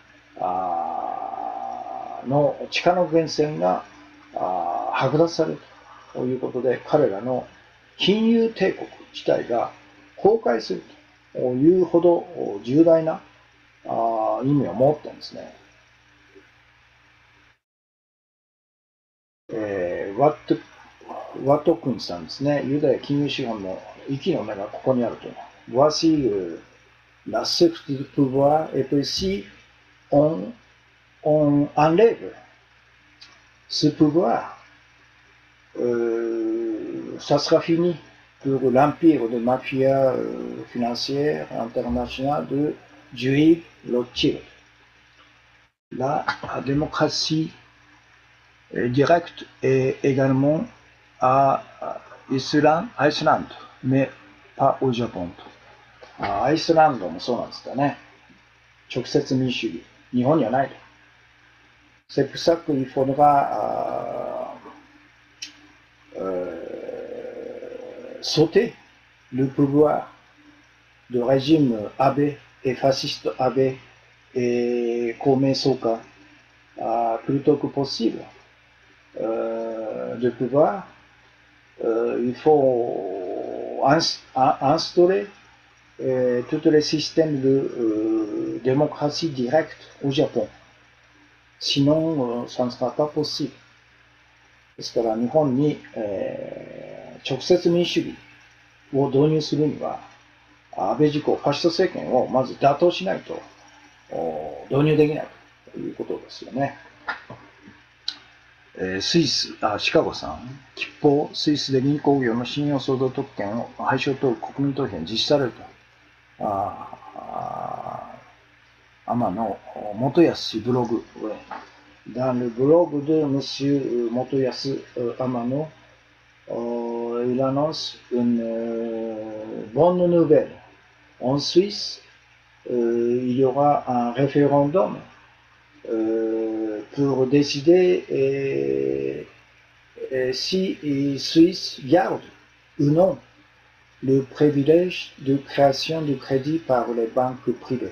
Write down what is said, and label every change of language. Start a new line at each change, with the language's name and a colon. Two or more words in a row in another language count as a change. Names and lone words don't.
Japanese: アの地下の源泉が剥奪されるということで、彼らの金融帝国自体が崩壊するというほど重大な意味を持ってるんですね。ワト君さんですね。ユダヤ金融資本の息の根がここにあると。
French: Voici la source du pouvoir, et puis si on enlève ce pouvoir, ça sera fini pour l'empire de mafia financière internationale de Juive Rothschild. La démocratie directe est également à Iceland, mais pas au Japon.
Japanese: アイスランドもそうなんですかね。直接民主主義。日本にはないと。
French: C'est pour ça qu'il faudra sauter le pouvoir de régime Abe et fasciste Abe et Kome Soka plutôt que possible de pouvoir. Il faut instaurer tous les systèmes de démocratie directe au Japon. Sinon, ça ne sera pas possible.
Japanese: ですから日本に、直接民主主義を導入するには、安倍自公ファシスト政権をまず打倒しないと導入できないということですよね。スイス、シカゴさん、吉報、スイスで銀行業の信用創造特権を廃止を問う国民投票に実施されると。天野元康ブログ。
French: Dans le blog de Monsieur Motoyasu Amano, il annonce une bonne nouvelle. En Suisse, il y aura un référendum pour décider si les Suisses gardent ou non le privilège de création de crédit par les banques privées.